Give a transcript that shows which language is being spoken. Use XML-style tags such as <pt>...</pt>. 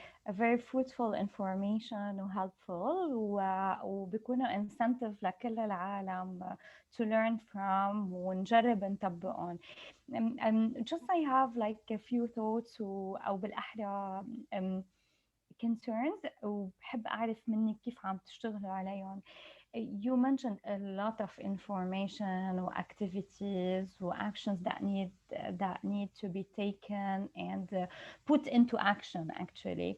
<en>A very fruitful information and helpful,</en> <ar>وبيكونوا</ar> <en>incentive</en> <ar>لكل العالم</ar> <en>to learn from</en> <ar>ونجرب نطبقهم.</ar> <en>Just I have like a few thoughts</en> <ar>أو بالأحرى</ar> <en>concerns</en> <ar>وبحب أعرف منك كيف عم تشتغلوا عليهم.</ar> <en>You mentioned a lot of information or activities or actions that need to be taken and put into action actually.</en>